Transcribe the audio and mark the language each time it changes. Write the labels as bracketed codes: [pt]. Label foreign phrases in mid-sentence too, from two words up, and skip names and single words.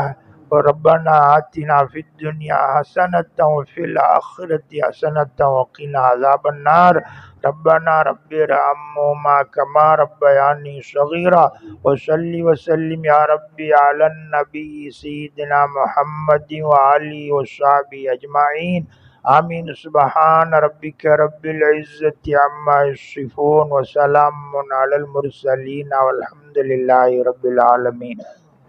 [ar] ربنا آتنا في الدنيا حسنة وفي الآخرة حسنة وقنا عذاب النار. ربنا رب ارحمهما كما ربياني صغيرا وصل وسلم يا ربي على النبي سيدنا محمد وآله وصحبه أجمعين. آمين. سبحان ربك رب العزة عما يصفون وسلام على المرسلين والحمد لله رب العالمين.